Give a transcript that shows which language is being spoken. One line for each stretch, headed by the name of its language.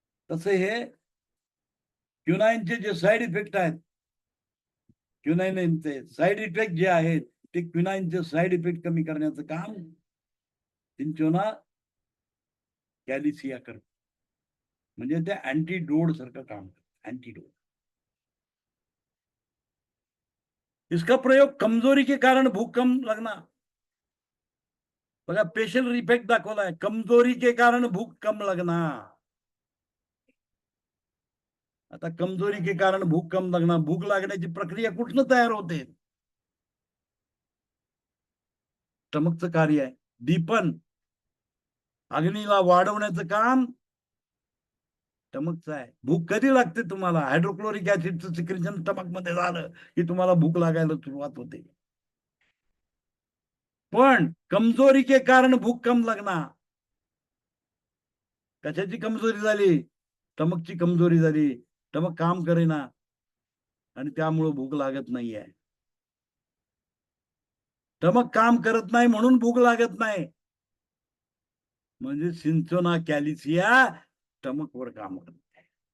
Marathi: तसे हे क्युनाइनचे जे साइड इफेक्ट आहेत, क्युनाइनचे साइड इफेक्ट जे आहेत ते क्युनाइनचे साइड इफेक्ट कमी करण्याचं काम सिंचोना कॅलिसिया करतो. म्हणजे ते अँटीडोड सारखं काम करतं. अँटीडोड.
Hindi: इसका प्रयोग कमजोरी के कारण भूख कम लगना.
Marathi: बघा स्पेशल इफेक्ट दाखवलाय.
Hindi: कमजोरी के कारण भूख कम लगना.
Marathi: आता
Hindi: कमजोरी के कारण भूक कम लगना,
Marathi: भूक लागण्याची प्रक्रिया कुठनं तयार होते? स्टमकचं कार्य आहे. दीपन अग्नीला वाढवण्याचं काम स्टमकचं आहे. भूक कधी लागते तुम्हाला? हायड्रोक्लोरिक ऍसिडचं सिक्रेशन स्टमक मध्ये झालं की तुम्हाला भूक लागायला सुरुवात होते. पण
Hindi: कमजोरी के कारण भूक कम लगना.
Marathi: कशाची कमजोरी झाली? स्टमकची कमजोरी झाली. स्टमक काम करेना आणि त्यामुळे भूक लागत नाहीये. स्टमक काम करत नाही म्हणून भूक लागत नाही. म्हणजे सिंचोना कॅलिसिया स्टमकवर काम करते.